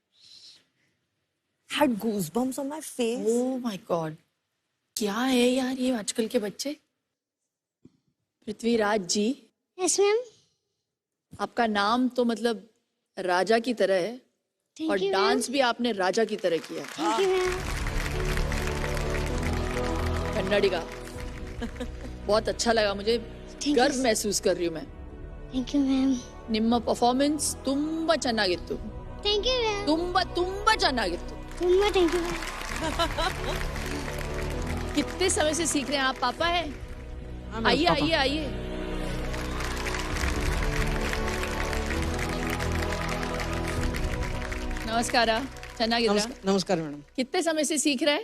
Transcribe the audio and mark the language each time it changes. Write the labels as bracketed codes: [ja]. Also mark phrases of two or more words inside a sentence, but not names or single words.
[en] Had goosebumps on my face. Oh my God, [hi] क्या है यार ये आजकल के बच्चे। पृथ्वीराज जी। [en] Yes ma'am. [hi] आपका नाम तो मतलब राजा की तरह है, और डांस भी आपने राजा की तरह किया। [en] Thank you ma'am. [hi] कन्नड़ी का बहुत अच्छा लगा मुझे, गर्व महसूस कर रही हूँ मैं। [en] Thank you ma'am. [kn] ನಿಮ್ಮ ಪರ್ಫಾರ್ಮೆನ್ಸ್ ತುಂಬಾ ಚೆನ್ನಾಗಿತ್ತು। [en] Thank you ma'am. [kn] ತುಂಬಾ ಚೆನ್ನಾಗಿತ್ತು। ತುಂಬಾ [en] Thank you ma'am. [hi] कितने समय से सीख रहे हैं आप? पापा है? आइए आइए आइए। नमस्कार। [kn] ಚೆನ್ನಾಗಿದ್ದೀರಾ? [hi] नमस्कार मैडम। कितने समय से सीख रहा है?